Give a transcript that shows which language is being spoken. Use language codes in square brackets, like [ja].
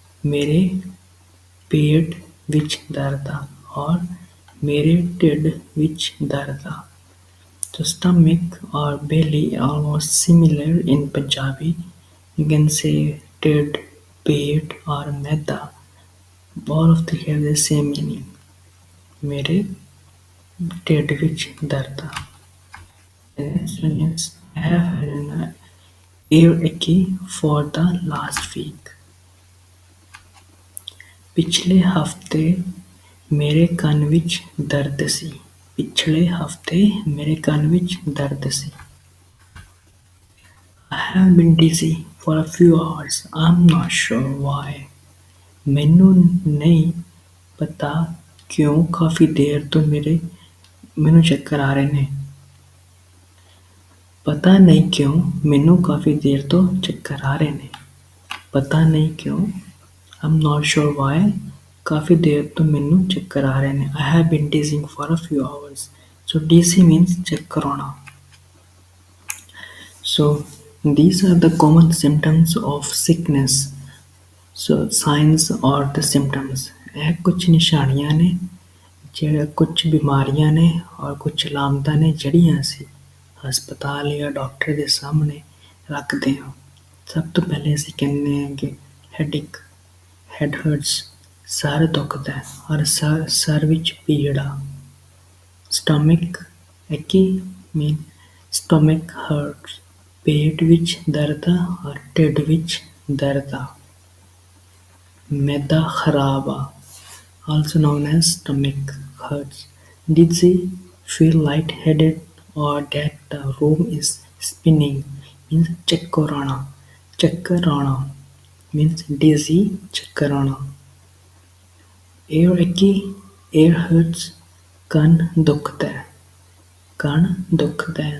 [pa] ਮੇਰੇ ਪੇਟ ਵਿੱਚ ਦਰਦ ਆ ਔਰ ਮੇਰੇ ਢਿੱਡ ਵਿੱਚ ਦਰਦ ਆ. [en] So stomach or belly are almost similar in Punjabi. You can say ਢਿੱਡ, ਪੇਟ or ਮੈਦਾ. All of them have the same meaning. [pa] ਮੇਰੇ ਢਿੱਡ ਵਿੱਚ ਦਰਦ ਆ. [en] The next one is I have had an earache for the last week. [pa] ਪਿਛਲੇ ਹਫ਼ਤੇ ਮੇਰੇ ਕੰਨ ਵਿੱਚ ਦਰਦ ਸੀ. ਪਿਛਲੇ ਹਫ਼ਤੇ ਮੇਰੇ ਕੰਨ ਵਿੱਚ ਦਰਦ ਸੀ. [en] I have been dizzy for a few hours. I'm not sure why. [pa] ਮੈਨੂੰ ਨਹੀਂ ਪਤਾ ਕਿਉਂ ਕਾਫੀ ਦੇਰ ਤੋਂ ਮੈਨੂੰ ਚੱਕਰ ਆ ਰਹੇ ਨੇ. ਪਤਾ ਨਹੀਂ ਕਿਉਂ ਮੈਨੂੰ ਕਾਫੀ ਦੇਰ ਤੋਂ ਚੱਕਰ ਆ ਰਹੇ ਨੇ. ਪਤਾ ਨਹੀਂ ਕਿਉਂ [en] I'm not sure why. [pa] ਕਾਫੀ ਦੇਰ ਤੋਂ ਮੈਨੂੰ ਚੱਕਰ ਆ ਰਹੇ ਨੇ. [en] I have been dizzy for a few hours. So dizzy means [pa] ਚੱਕਰ ਆਉਣਾ. [en] So these are the common symptoms of sickness. So signs or the symptoms. [pa] ਇਹ ਕੁਝ ਨਿਸ਼ਾਨੀਆਂ ਨੇ, ਜਿਹੜੇ ਕੁਝ ਬਿਮਾਰੀਆਂ ਨੇ ਔਰ ਕੁਝ ਅਲਾਮਤਾਂ ਨੇ ਜਿਹੜੀਆਂ ਅਸੀਂ ਹਸਪਤਾਲ ਜਾਂ ਡਾਕਟਰ ਦੇ ਸਾਹਮਣੇ ਰੱਖਦੇ ਹਾਂ. ਸਭ ਤੋਂ ਪਹਿਲੇ ਅਸੀਂ ਕਹਿੰਦੇ ਹਾਂ ਕਿ [en] headache, head hurts, [pa] ਸਰ ਦੁਖਦਾ ਹੈ ਔਰ ਸਰ ਵਿੱਚ ਪੀੜ ਆ. [en] stomach ache mean stomach hurts, [pa] ਪੇਟ ਵਿੱਚ ਦਰਦ ਆ ਔਰ ਢਿੱਡ ਵਿੱਚ ਦਰਦ ਆ. ਮੈਦਾ ਖਰਾਬ ਆ, [en] also known as stomach hurts. Dizzy, feel lightheaded or that the room is spinning means [pa] ਚੱਕਰ ਆਉਣਾ, ਚੱਕਰ ਆਉਣਾ [en] means dizzy, ਚੱਕਰ ਆਉਣਾ। Ear achy, ear hurts, [pa] ਕੰਨ ਦੁਖਦਾ ਹੈ, ਕੰਨ ਦੁਖਦਾ ਹੈ।